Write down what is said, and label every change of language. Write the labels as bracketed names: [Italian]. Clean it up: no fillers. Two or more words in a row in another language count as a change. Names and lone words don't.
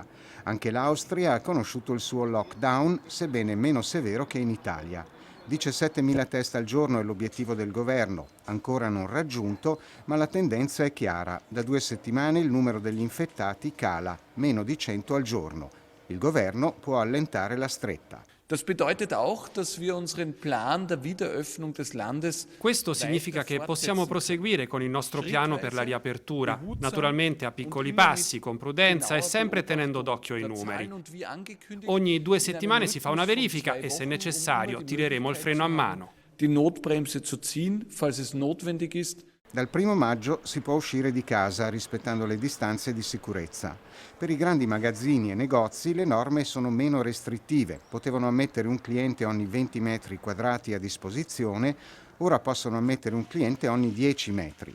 [Italian] Anche l'Austria ha conosciuto il suo lockdown, sebbene meno severo che in Italia. 17.000 test al giorno è l'obiettivo del governo, ancora non raggiunto, ma la tendenza è chiara. Da 2 settimane il numero degli infettati cala, meno di 100 al giorno. Il governo può allentare la stretta. [German] Das bedeutet auch, dass wir unseren Plan der Wiederöffnung des Landes. [Italian] Questo significa che possiamo proseguire con il nostro piano per la riapertura, naturalmente a piccoli passi, con prudenza e sempre tenendo d'occhio i numeri. Ogni 2 settimane si fa una verifica e se necessario tireremo il freno a mano. [German] Die Notbremse zu ziehen, falls es notwendig ist. [Italian] Dal 1 maggio si può uscire di casa rispettando le distanze di sicurezza. Per i grandi magazzini e negozi le norme sono meno restrittive. Potevano ammettere un cliente ogni 20 metri quadrati a disposizione, ora possono ammettere un cliente ogni 10 metri.